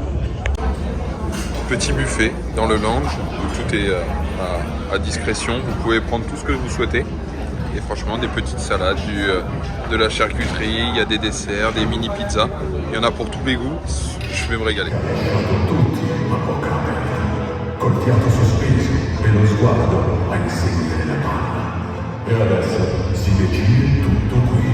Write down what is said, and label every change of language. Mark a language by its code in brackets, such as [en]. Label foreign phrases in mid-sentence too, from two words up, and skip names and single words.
[fr] Petit buffet dans le lounge où tout est à discrétion. Vous pouvez prendre tout ce que vous souhaitez. Et franchement, des petites salades, de la charcuterie, il y a des desserts, des mini pizzas. Il y en a pour tous les goûts. Je vais me régaler. [it] Col fiato sospeso e lo sguardo a inseguire la palla. E adesso si decide tutto qui.